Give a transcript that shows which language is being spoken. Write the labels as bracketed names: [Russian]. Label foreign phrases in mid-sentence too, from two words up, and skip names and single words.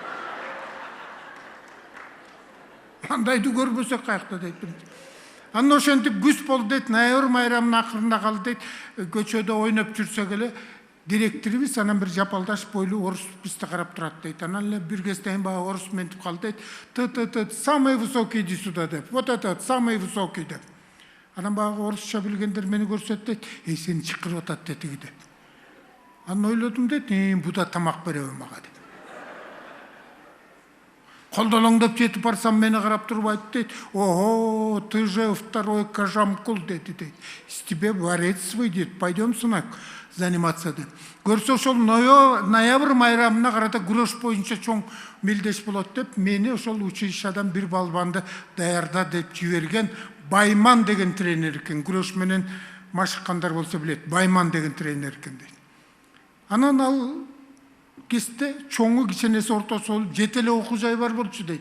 [Kyrgyz] Андайды көрбөсөк каякта дейт. Анан ошентип күз болду дейт, ноябрь майрамынын акырында калды дейт, көчөдө ойноп жүрсөк эле директорубуз анан бир жапалдаш бойлуу орус бизди карап турат дейт. Анан эле бир кезде баягы орус ментип калды дейт, [Russian] самый высокий иди сюда деп. Вот этот самый высокий деп. [Kyrgyz] Анан баягы орусча билгендер мени көрсөт дейт, сени чакырып атат дейт деп. Анан ойлодум дейт, бу да тамак береби мага деп. Колдолоңдоп жетип барсам мени карап турбайт дейт. Ого, [Russian] ты же второй Кажамкул дейт. С тебе борец выйдет, пойдем сынок заниматься деп. [Kyrgyz] Көрсө ошол ноябрь майрамына карата күрөш боюнча чоң мелдеш болот деп, мени ошол училищадан бир балбанды даярда деп жиберген Байман деген тренер экен. Күрөш менен машыккандар болсо билет, Байман деген тренер экен дейт. Анан ал кезде чоңу киченеси ортосу жетеле окуу жай бар болчу дейт.